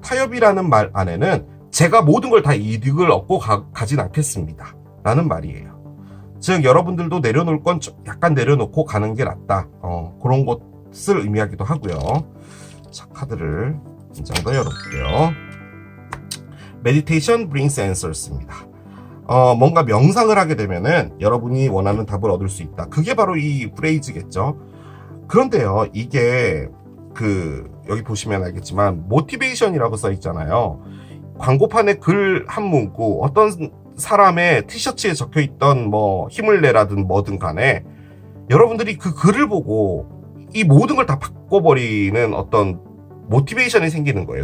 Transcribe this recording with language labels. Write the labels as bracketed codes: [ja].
[ko] 타협이라는 말 안에는 제가 모든 걸 다 이득을 얻고 가진 않겠습니다 라는 말이에요. 즉 여러분들도 내려놓을 건 약간 내려놓고 가는 게 낫다, 그런 것을 의미하기도 하고요. 자, 카드를 한 장 더 열어볼게요. [en] Meditation brings answers입니다. [ko] 뭔가 명상을 하게 되면은 여러분이 원하는 답을 얻을 수 있다. 그게 바로 이 프레이즈겠죠. 그런데요, 이게 여기 보시면 알겠지만 모티베이션이라고 써 있잖아요. 광고판에 글 한 문구, 어떤 사람의 티셔츠에 적혀 있던 뭐 힘을 내라든 뭐든 간에 여러분들이 그 글을 보고 이 모든 걸 다 바꿔버리는 어떤 모티베이션이 생기는 거예요.